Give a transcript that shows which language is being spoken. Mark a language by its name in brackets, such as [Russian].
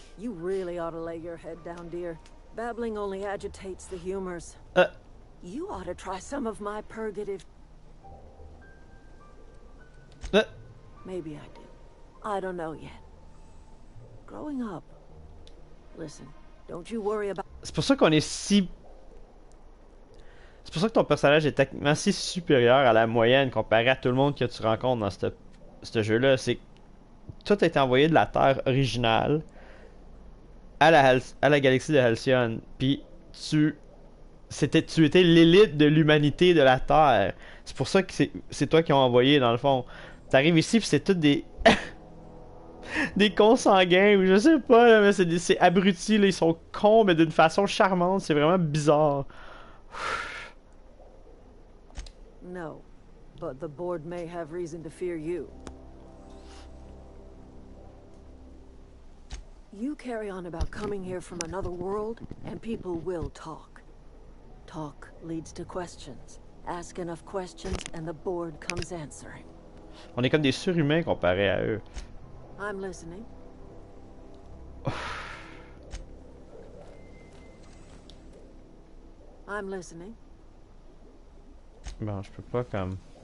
[English] You really ought to lay your head down, dear. Babbling only agitates the humors. You ought to try some of my purgative. Maybe I did. I don't know yet. Growing up. Listen, don't you worry about... [French] C'est pour ça qu'on est si... C'est pour ça que ton personnage est techniquement si supérieur à la moyenne comparé à tout le monde que tu rencontres dans ce jeu-là. C'est que tout a été envoyé de la Terre originale à la galaxie de Halcyon. Puis tu étais l'élite de l'humanité de la Terre. C'est pour ça que c'est toi qui ont envoyé, dans le fond. T'arrives ici, puis c'est tout des... des consanguins, ou je sais pas, là, mais c'est abrutis, là, ils sont cons, mais d'une façon charmante. C'est vraiment bizarre. [English] No, but the board may have reason to fear you. You carry on about coming here from another world, and people will talk. Talk leads to questions. Ask enough questions, and the board comes answering. [French] On est comme des surhumains comparés à eux. [English] I'm listening. I'm listening. [French] Bon, je peux pas comme...